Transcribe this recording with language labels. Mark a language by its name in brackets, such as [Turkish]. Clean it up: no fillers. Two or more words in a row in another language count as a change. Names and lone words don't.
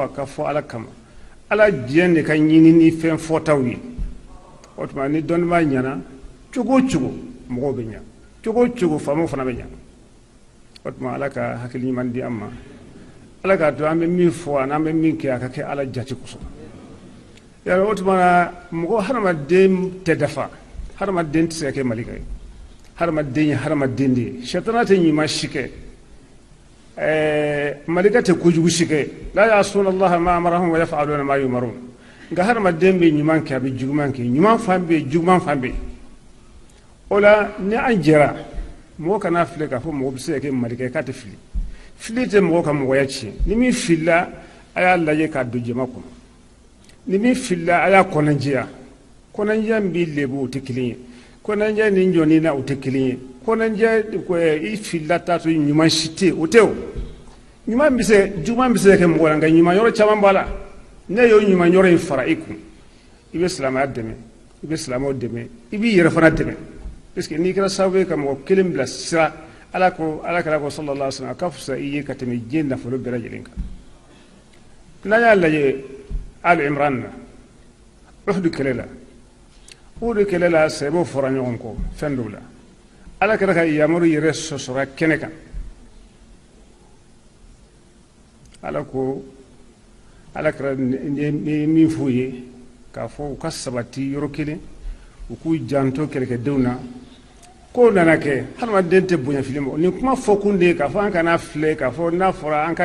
[Bambara] a ka fɔ ala kama ala diɲɛ de ka ɲini ni fɛn fɔtaw ye o tuma ni dɔnniba ɲana cogo cogo mɔgɔw bɛ ɲa cogo cogo faamaw fana bɛ ɲa o tuma ala ka hakili ɲuman di an ma ala k'a to an bɛ min fɔ ani an bɛ min kɛ a ka kɛ ala jate kosɔn yàrá o tuma na mɔgɔ hadamaden tɛ dafa hadamaden tɛ se ka kɛ malika ye hadamaden ye hadamaden de ye sɛtana tɛ ɲuman si kɛ malika tɛ kojugu si kɛ [Arabic] لا يعصون الله ما أمرهم ويفعلون ما يؤمرون [Bambara] nka hadamaden bɛ ɲuman kɛ a bɛ juguman kɛ ɲuman fan bɛ yen juguman fan bɛ yen o la ni an jɛra mɔgɔ kana filɛ k'a fɔ mɔgɔ bɛ se ka kɛ malika ye k'a tɛ fili fili tɛ mɔgɔ ka mɔgɔya tiɲɛ ni min filila a y'a lajɛ k'a don jama kɔnɔ ni min filila a y'a kɔnɔnjɛya kɔnɔnjɛya min b'i lebu o tɛ kelen ye kɔnɔnjɛya ni jɔnni na o tɛ kelen ye kɔnɔnjɛya i filila t'a to ɲuman si tɛ o tɛ o ɲuman bɛ se juguman bɛ se ka kɛ mɔgɔ la nka ɲuman yɔrɔ caman b'a la ne y'o ɲuman yɔrɔ in fara i kun i bɛ silamɛya dɛmɛ i bɛ silamɛw dɛmɛ i b'i yɛrɛ fana dɛmɛ [French] parce que [Bambara] n'i kɛra sababu ye ka mɔgɔ kelen bila sira ala kɛra ko [Arabic] صلى الله عليه وسلم [Bambara] a ka fisa i ye ka tɛmɛ diɲɛ nafolo bɛɛ lajɛlen kan n'an y'a lajɛ ali imran na uhudu kɛlɛ la uhudu kɛlɛ la sɛbɛw fɔra ɲɔgɔn kɔ fɛn dɔw la ala kɛra ka yamaru yɛrɛ sɔsɔra kɛnɛ kan ala ko ala kɛra min f'u ye k'a fɔ u ka sabati yɔrɔ kelen u k'u janto kɛlɛkɛdenw na ko nana kɛ hadamaden tɛ bonya fili ma nin kuma fɔ kun de ye k'a fɔ an kana filɛ k'a fɔ n'a fɔra an ka